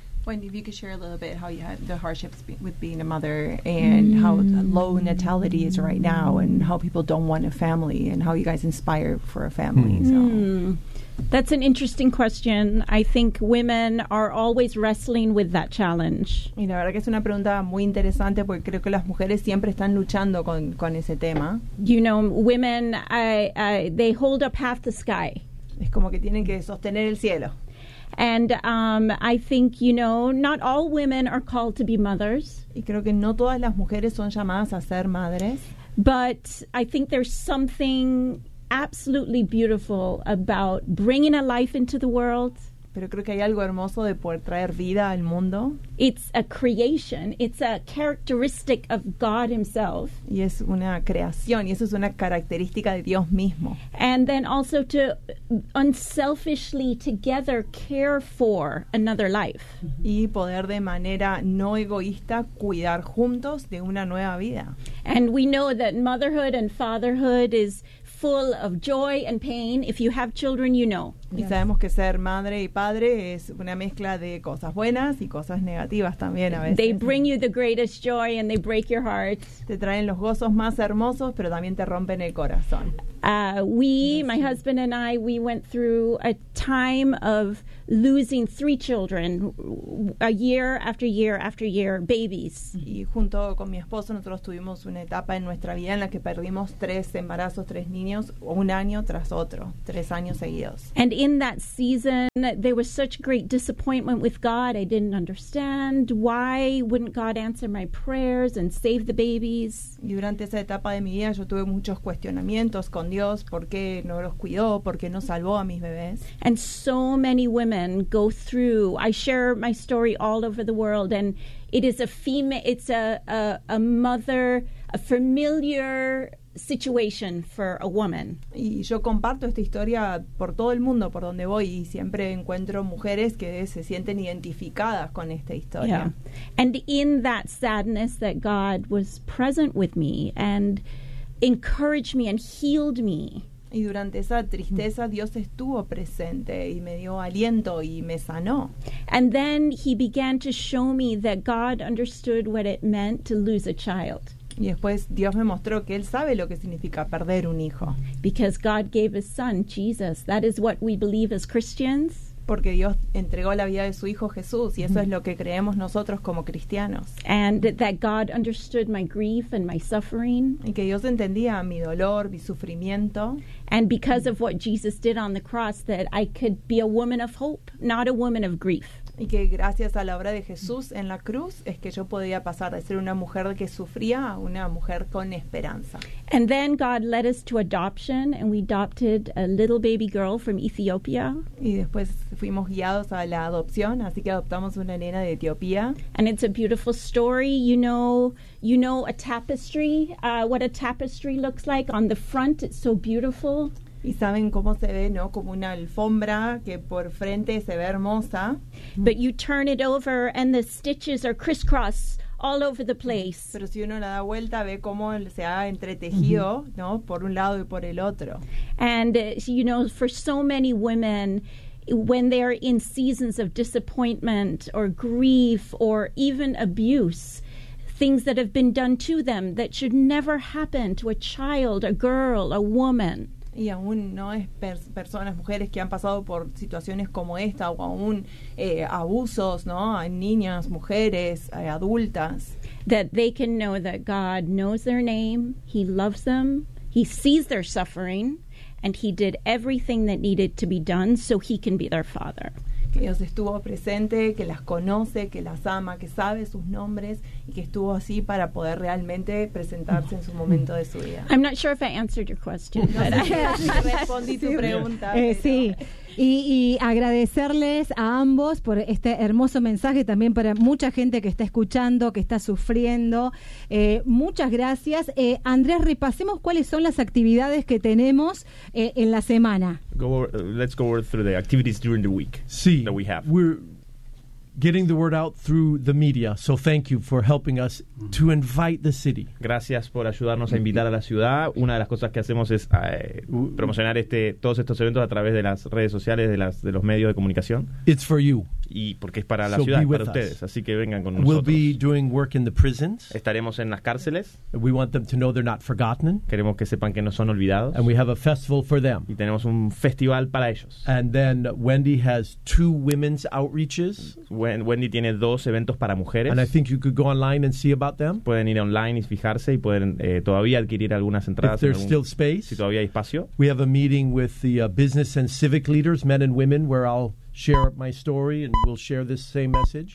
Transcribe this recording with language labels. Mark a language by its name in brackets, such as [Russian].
[English] Wendy, if you could share a little bit how you had the hardships with being a mother and how low natality is right now and how people don't want a family and how you guys inspire for a family. So. That's an interesting question. I think women are always wrestling with that challenge. [Spanish] Y la verdad que es una pregunta muy interesante porque creo que las mujeres siempre están luchando con ese tema. [English] You know, women, they hold up half the sky. [Spanish] Es como que tienen que sostener el cielo. [English] And I think, you know, not all women are called to be mothers. [Spanish] Y creo que no todas las mujeres son llamadas a ser madres. [English] But I think there's something absolutely beautiful about bringing a life into the world. [Spanish] Pero creo que hay algo hermoso de poder traer vida al mundo. [English] It's a creation. It's a characteristic of God himself. [Spanish] Y es una creación. Y eso es una característica de Dios mismo. [English] And then also to unselfishly together care for another life. [Spanish] Y poder de manera no egoísta cuidar juntos de una nueva vida. [English] And we know that motherhood and fatherhood is full of joy and pain. If you have children, you know. [Spanish] Y sabemos que ser madre y padre es una mezcla de cosas buenas y cosas negativas también a veces. [English] They bring you the greatest joy and they break your heart. [Spanish] Te traen los gozos más hermosos, pero también te rompen el corazón. [English] My husband and I, we went through a time of losing three children, a year after year after year, babies. [Spanish] Y junto con mi esposo, nosotros tuvimos una etapa en nuestra vida en la que perdimos tres embarazos, tres niños, un año tras otro, tres años seguidos. [English] And in that season, there was such great disappointment with God. I didn't understand why wouldn't God answer my prayers and save the babies. [Spanish] Y durante esa etapa de mi vida, yo tuve muchos cuestionamientos con Dios, ¿por qué no los cuidó? ¿Por qué no salvó a mis bebés? [English] And so many women go through. I share my story all over the world, and it is a female, it's a mother, a familiar situation for a woman. [Spanish] Y yo comparto esta historia por todo el mundo, por donde voy, y siempre encuentro mujeres que se sienten identificadas con esta historia. [English] Yeah. And in that sadness that God was present with me and encouraged me and healed me. [Spanish] Y durante esa tristeza Dios estuvo presente y me dio aliento y me sanó. [English] And then he began to show me that God understood what it meant to lose a child. [Spanish] Y después Dios me mostró que él sabe lo que significa perder un hijo. [English] Because God gave his son, Jesus. That is what we believe as Christians. [Spanish] Porque Dios entregó la vida de su hijo Jesús, y eso es lo que creemos nosotros como cristianos. [English] And that God understood my grief and my suffering. [Spanish] Y que Dios entendía mi dolor, mi sufrimiento. [English] And because of what Jesus did on the cross, that I could be a woman of hope, not a woman of grief. [Spanish] Y que gracias a la obra de Jesús en la cruz es que yo podía pasar de ser una mujer que sufría a una mujer con esperanza. [English] And then God led us to adoption, and we adopted a little baby girl from Ethiopia. [Spanish] Y después fuimos guiados a la adopción, así que adoptamos una nena de Etiopía. [English] And it's a beautiful story. You know a tapestry, what a tapestry looks like on the front, it's so beautiful. [Spanish] Y saben cómo se ve, ¿no? Como una alfombra que por frente se ve hermosa. [English] But you turn it over and the stitches are crisscross all over the place. [Spanish] Pero si uno la da vuelta, ve cómo se ha entretejido, ¿no? Por un lado y por el otro. [English] And, you know, for so many women, when they are in seasons of disappointment or grief or even abuse, things that have been done to them that should never happen to a child, a girl, a woman. [Spanish] Y aún no es personas, mujeres que han pasado por situaciones como esta, o aún abusos, ¿no? A niñas, mujeres, adultas. [English] That they can know that God knows their name, he loves them, he sees their suffering, and he did everything that needed to be done so he can be their father. [Spanish] Que Dios estuvo presente, que las conoce, que las ama, que sabe sus nombres y que estuvo así para poder realmente presentarse en su momento de su vida. [English] I'm not sure if I answered your question. [Spanish] No sé si respondí tu pregunta. Sí. Y agradecerles a ambos por este hermoso mensaje también para mucha gente que está escuchando, que está sufriendo. Muchas gracias. Andrés, repasemos cuáles son las actividades que tenemos en la semana. [English] Let's go through the activities during the week. [Spanish] Sí, [English] that we have. We're getting the word out through the media, so thank you for helping us to invite the city. [Spanish] Gracias por ayudarnos a invitar a la ciudad. Una de las cosas que hacemos es promocionar todos estos eventos a través de las redes sociales, de los medios de comunicación. [English] It's for you. [Spanish] Y porque es para la ciudad, para ustedes. Así que vengan con nosotros. [English] We'll be doing work in the prisons. [Spanish] Estaremos en las cárceles. [English] We want them to know they're not forgotten. [Spanish] Queremos que sepan que no son olvidados. [English] And we have a festival for them. [Spanish] Y tenemos un festival para ellos. [English] And then Wendy has two women's outreaches. [Spanish] Wendy tiene dos eventos para mujeres. [English] And I think you could go online and see about them. [Spanish] Pueden ir online y fijarse y pueden todavía adquirir algunas entradas. [English] If there's still space. [Spanish] Si todavía hay espacio. [English] We have a meeting with the business and civic leaders, men and women, where I'll share my story and we'll share this same message.